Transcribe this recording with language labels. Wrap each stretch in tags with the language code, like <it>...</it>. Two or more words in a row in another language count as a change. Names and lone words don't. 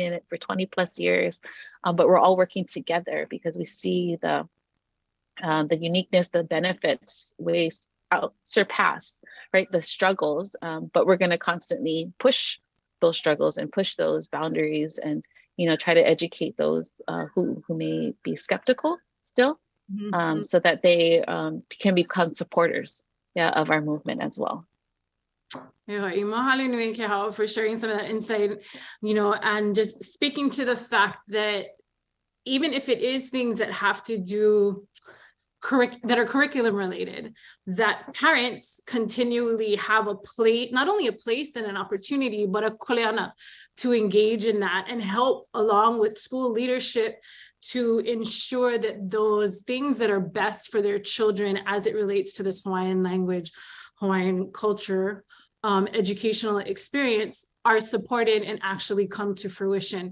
<en>in it for 20 plus years, but we're all working together because we see the uniqueness, the benefits, ways surpass, right, the struggles, but we're going to constantly push those struggles and push those boundaries, and, you know, try to educate those who may be skeptical still, so that they can become supporters, yeah, of our movement as well.</en> <haw>Mahalo nui ke hao</haw> <en>for sharing some of that insight, you know, and just speaking to the fact that even if it is things that have to do that are curriculum related, that parents continually have a place, not only a place and an opportunity, but a kuleana to engage in that and help along with school leadership to ensure that those things that are best for their children as it relates to this Hawaiian language, Hawaiian culture, educational experience are supported and actually come to fruition.</en>